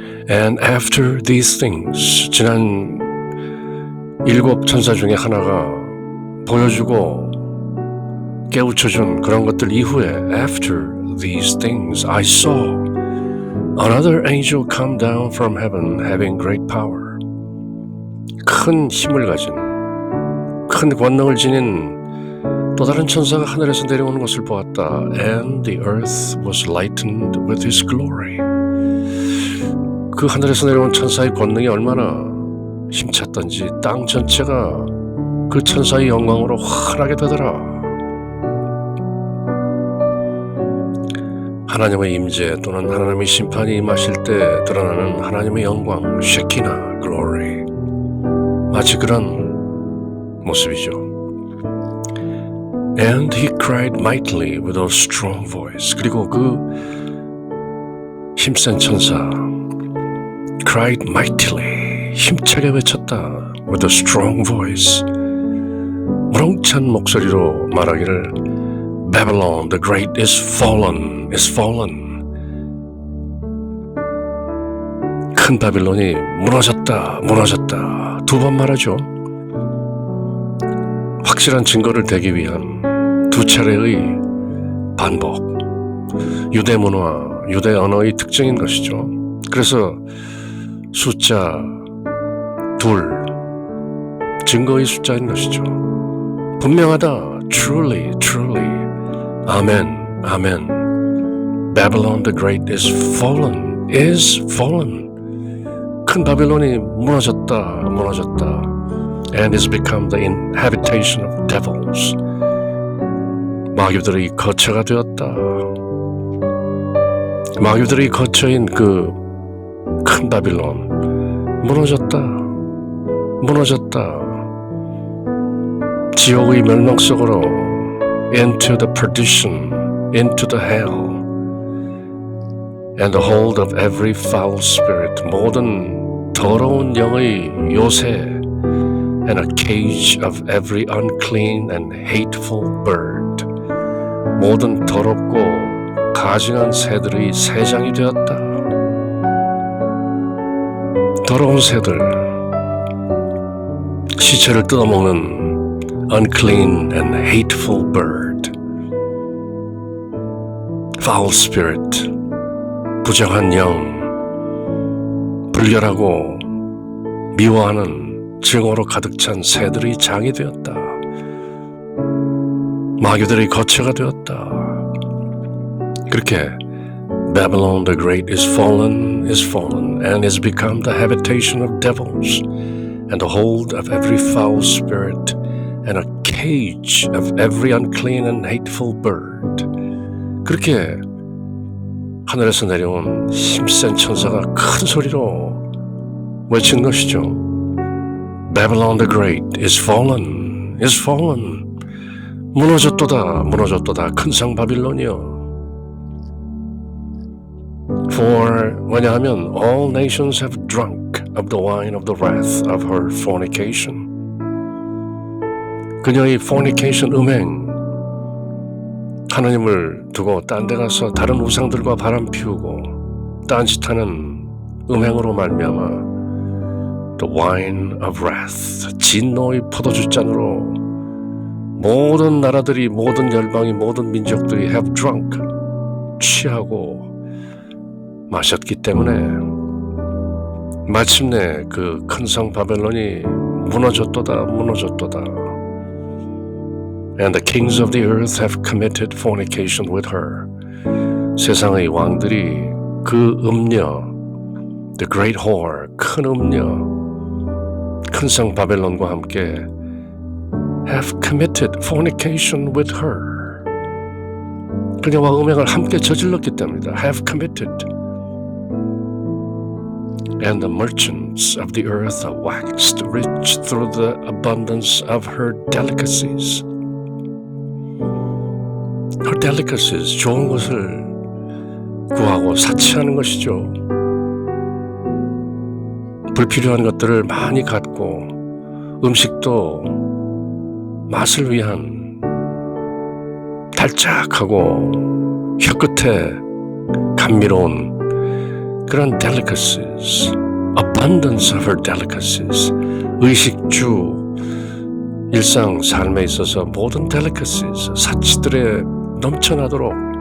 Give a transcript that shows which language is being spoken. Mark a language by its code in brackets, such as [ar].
[en] And after these things, [ko] 지난 7 천사 중에 하나가 보여주고 깨우쳐준 그런 것들 이후에 [en] After these things I saw another angel come down from heaven having great power. [ko] 큰 힘을 가진, 큰 권능을 지닌 또 다른 천사가 하늘에서 내려오는 것을 보았다. [en] And the earth was lightened with his glory. [ko] 그 하늘에서 내려온 천사의 권능이 얼마나 힘찼던지 땅 전체가 그 천사의 영광으로 환하게 되더라. 하나님의 임재 또는 하나님의 심판이 임하실 때 드러나는 하나님의 영광, 쉐키나, glory, 마치 그런 모습이죠. [en] And he cried mightily with a strong voice. [ko] 그리고 그 힘센 천사 [en] cried mightily, [ko] 힘차게 외쳤다. [en] with a strong voice, [ko] 우렁찬 목소리로 말하기를 [en] Babylon the great is fallen, is fallen. [ko] 큰 바빌론이 무너졌다, 무너졌다. 2번 말하죠. 확실한 증거를 대기 위한 2차례의 반복. 유대 문화, 유대 언어의 특징인 것이죠. 그래서 숫자 2, 증거의 숫자인 것이죠. [en] 분명하다, truly, truly. [ko] 아멘, 아멘. [en] Babylon the great is fallen, is fallen. [ko] 큰 바빌론이 무너졌다, 무너졌다. [en] And is become the inhabitation of devils. [ko] 마귀들의 거처가 되었다. 마귀들의 거처인 그 큰 바빌론 무너졌다, 무너졌다. 지옥의 멸망 속으로 [en] into the perdition, into the hell, and the hold of every foul spirit, [ko] 모든 더러운 영의 요새, [en] and a cage of every unclean and hateful bird, [ko] 모든 더럽고 가증한 새들의 새장이 되었다. 더러운 새들, 시체를 뜯어먹는 [en] unclean and hateful bird, foul spirit, [ko] 부정한 영, 불결하고 미워하는 증오로 가득 찬 새들의 장이 되었다. 마귀들의 거처가 되었다. [en] 그렇게 Babylon the Great is fallen, and is become the habitation of devils, and the hold of every foul spirit, and a cage of every unclean and hateful bird. [ko] 그렇게 하늘에서 내려온 힘센 천사가 큰 소리로 외친 것이죠. [en] Babylon the Great is fallen, [ko] 무너졌도다, 무너졌도다, 큰 성 바빌론이여. [en] For, 왜냐하면 all nations have drunk of the wine of the wrath of her fornication. [ko] 그녀의 fornication, 음행, 하나님을 두고 딴 데 가서 다른 우상들과 바람 피우고 딴짓하는 음행으로 말미암아 [en] the wine of wrath, [ko] 진노의 포도주 잔으로 모든 나라들이, 모든 열방이, 모든 민족들이 [en] have drunk, [ko] 취하고 마셨기 때문에 마침내 그 큰 성 바벨론이 무너졌도다, 무너졌도다. [en] And the kings of the earth have committed fornication with her. [ko] 세상의 왕들이 그 음녀, [en] the great whore, [ko] 큰 음녀, 큰 성 바벨론과 함께 [en] have committed fornication with her. [ko] 그녀와 음행을 함께 저질렀기 때문이다. [en] have committed. And the merchants of the earth waxed rich through the abundance of her delicacies. Her delicacies, [ko] 좋은 것을 구하고 사치하는 것이죠. 불필요한 것들을 많이 갖고 음식도 맛을 위한 달짝하고 혀끝에 감미로운 그런 delicacies, [en] abundance of her delicacies, [ko] 의식주, 일상 삶에 있어서 모든 delicacies, 사치들에 넘쳐나도록